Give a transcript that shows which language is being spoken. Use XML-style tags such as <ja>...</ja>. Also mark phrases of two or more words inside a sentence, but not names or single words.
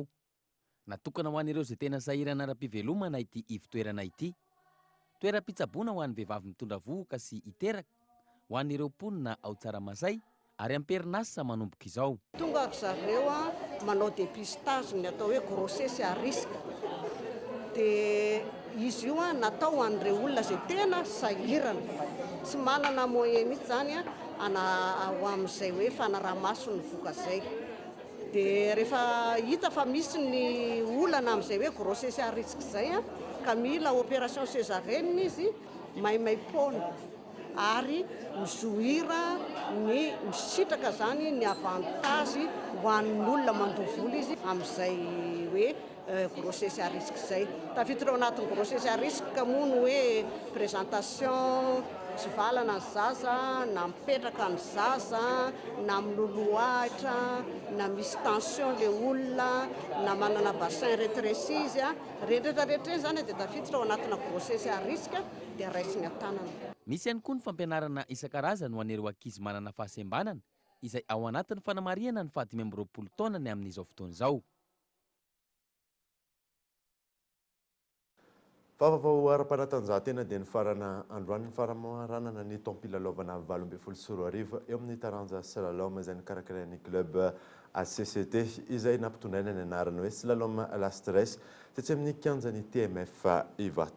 <mg>Natokana ho an'ireo izay tena sahirana ara-pivelomana ity ivitoerana ity. Toeram-pitsaboana ho an'ny vehivavy mitondra vohoka sy hiteraka, ho an'ireo mponina ao Tsaramasay ary amperinasa manomboka izao. Tonga zareo manao dépistage ny atao hoe</mg> <fr>grossesse à risque.</fr> <mg>Dia izy io natao an'ireo olona zay tena sahirana, tsy manana moyen mihitsy zany ho amin'izay hoe fanaraha-maso ny voka zay. Dia rehefa hita fa misy ny olana amin'izay hoe</mg> <fr>grossesse à risque</fr> <mg>zay ka mila</mg> <fr>opération césarienne</fr> <mg>izy, maimaim-poana ary mizohira ny misitraka zany ny avantage ho an'ny olona mandovola izy amin'izay hoe</mg> <fr>grossesse à risque</fr> <mg>zay. Tafiditra ao anatin'ny</mg> <fr>grossesse à risque</fr> <mg>ka moa ny hoe présentation tsy valana ny zaza, na mipetraka ny zaza, na miloloahatra, na misy tension le olona, na manana</mg> <fr>bassin rétréci</fr> <mg>izy rehetrarehetra zany dia tafiditra ao anatina</mg> <fr>grossesse à risque</fr> <mg>dia raisiny an-tanana. Misy ihany koa ny fampianarana isan-karazany ho an'ireo ankizy manana fahasembanana izay ao anatin'ny fanamariana ny 5 taonany amin'izao fotoana izao. Vaovao ara-panatanjahantena dia ny farana androany ny faramaranana ny tampilalaovana 20 sy 20 eo amin'ny taranja slalom izay nikarakarain'ny club ACCT izay nampitondraina ny anarany hoe slalom la stress tetsy amin'ny kianjan'ny TMF Ivato.</mg>